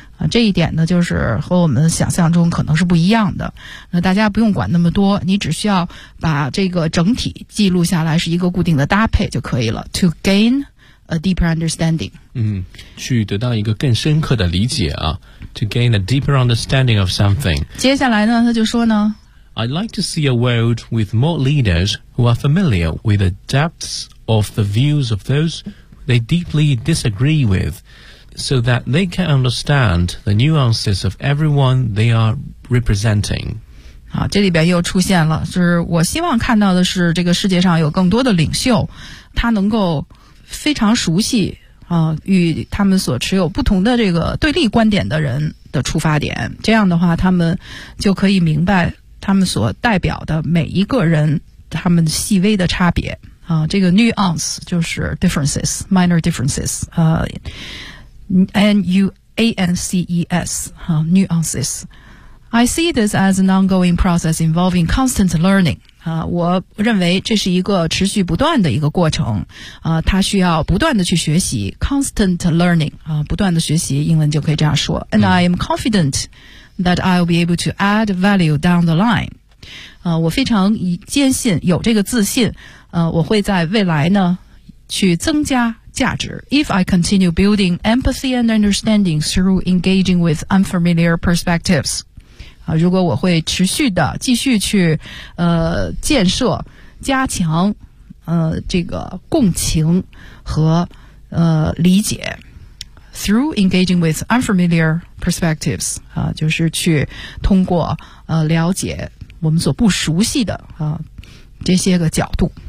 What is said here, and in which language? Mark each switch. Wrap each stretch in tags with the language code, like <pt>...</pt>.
<zh>这一点呢，就是和我们想象中可能是不一样的。那大家不用管那么多，你只需要把这个整体记录下来，是一个固定的搭配就可以了。</zh> <en>To gain a deeper understanding，</en> <zh>去得到一个更深刻的理解啊。</zh> <en>To gain a deeper understanding of something。</en> <zh>接下来呢，他就说呢</zh> <en>，I'd like to see a world with more leaders who are familiar with the depths of the views of those they deeply disagree with。 So that they can understand the nuances of everyone they are representing.</en> <zh>好，这里边又出现了，就是我希望看到的是这个世界上有更多的领袖，他能够非常熟悉与他们所持有不同的这个对立观点的人的出发点，这样的话他们就可以明白他们所代表的每一个人他们细微的差别这个 nuance 就是 differences, minor differences, N-U-A-N-C-E-S nuances.</zh> <en>I see this as an ongoing process involving constant learning.</en> <zh>我认为这是一个持续不断的一个过程。它需要不断的去学习 constant learning. 不断的学习，英文就可以这样说。</zh> <en>And I am confident that I'll be able to add value down the line.</en> <zh>我非常坚信，有这个自信，我会在未来呢去增加价值。 If I continue building empathy and understanding through engaging with unfamiliar perspectives, 如果我会持续的继续去建设加强这个共情和理解 through engaging with unfamiliar perspectives, 就是去通过了解我们所不熟悉的这些个角度。</zh>